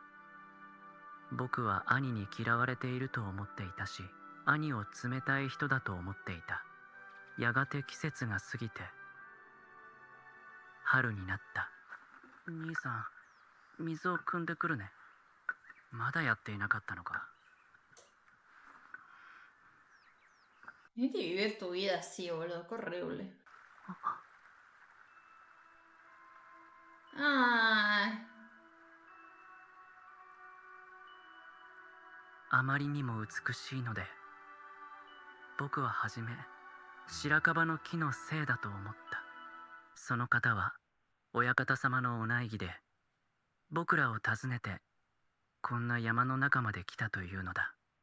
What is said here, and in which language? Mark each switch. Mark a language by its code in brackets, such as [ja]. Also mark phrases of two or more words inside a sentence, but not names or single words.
[ja] 僕は兄に嫌われていると思っていたし、兄を冷たい人だと思っていた。やがて季節が過ぎて春になった。兄さん、水を汲んでくるね。まだやっていなかったのか。 [es] Tienes que vivir tu vida así, boludo. Qué horrible. Ay. [ja] あまりにも美しいので、僕ははじめ白樺の木のせいだと思った。その方は親方様のお内儀で、僕らを訪ねてこんな山の中まで来たというのだ。